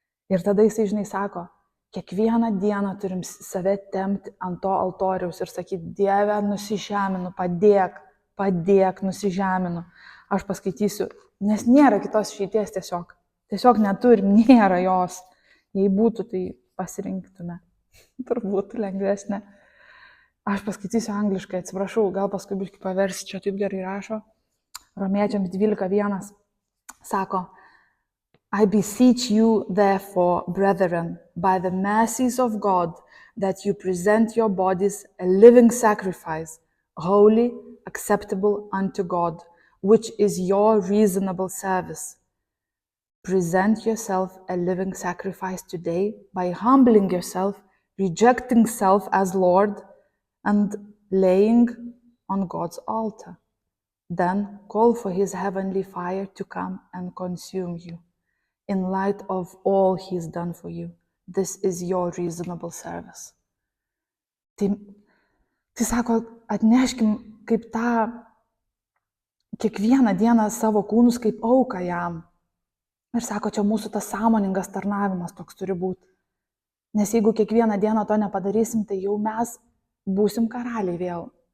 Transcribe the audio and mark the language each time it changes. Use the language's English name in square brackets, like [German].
[Lithuanian] Ir tada jisai, žinai, sako, kiekvieną dieną turim save tempti ant to altoriaus ir sakyti, Dieve, nusižeminu, padėk, nusižeminu. Aš paskaitysiu, nes nėra kitos išeities tiesiog. Tiesiog neturim, nėra jos. Jei būtų, tai pasirinktume. turbūt lengvesnė. Aš paskaitysiu angliškai, atsiprašau, gal paskui biškai paversi, čia taip gerai rašo. Romiečiams 12:1 sako, [English] I beseech you, therefore, brethren, by the mercies of God, that you present your bodies a living sacrifice, holy, acceptable unto God, which is your reasonable service. Present yourself a living sacrifice today by humbling yourself, rejecting self as Lord, and laying on God's altar. Then call for his heavenly fire to come and consume you. In light of all he's done for you, this is your reasonable service. [Lithuanian] Tai sako, atneškim kaip tą kiekvieną dieną savo kūnus kaip auką jam. Ir sako, čia mūsų tas sąmoningas tarnavimas toks turi būti. Nes jeigu kiekvieną dieną to nepadarysim, tai jau mes būsim karaliai vėl.